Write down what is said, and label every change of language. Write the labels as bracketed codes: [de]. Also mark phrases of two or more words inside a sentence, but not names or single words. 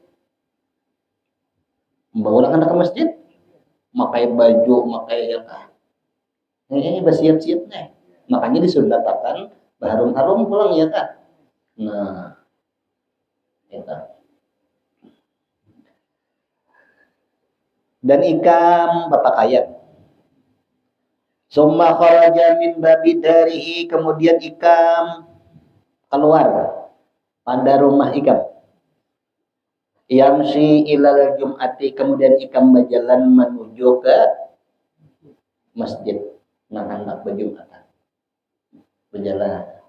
[id] Membawa anak ke masjid, memakai baju, memakai apa? Ini bersiap-siap nih. [bjn] Makanya disunatakan berharum-harum pulang ya kan. Nah, itu. Dan ikam berpakaian. [ar] ثم خرج من باب داره, [bjn] kemudian ikam keluar pada rumah ikam. [ar] يمشي إلى الجمعة, [bjn] kemudian ikam berjalan menuju ke masjid. Nah, hendak berjumatan. Berjalan.